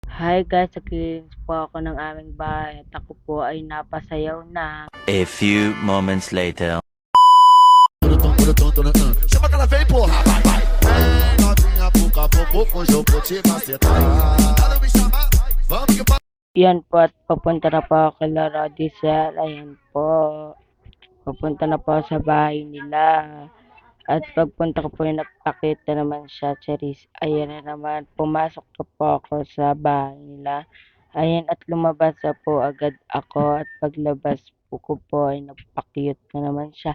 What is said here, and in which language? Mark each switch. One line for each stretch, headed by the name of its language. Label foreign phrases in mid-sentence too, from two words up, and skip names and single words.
Filipino: Hi guys, naglinis po ako ng aming bahay at ako po ay napasayaw na.
English: A few moments later.
Portuguese: Chama que ela vem, porra, vai, vai. Vem, novinha, pouco a pouco, hoje eu vou te macetar. Ela me chamar, vamos que
Filipino: Yan po at papunta na po ako kay Rodicel. Ayan po. Papunta na po ako sa bahay nila. At pagpunta ko po yung nagpakita naman siya, Charis. Ayan na naman, pumasok na po ako sa bahay nila. Ayan at lumabas na po agad ako at paglabas ko po ay nagpa-cute na naman siya.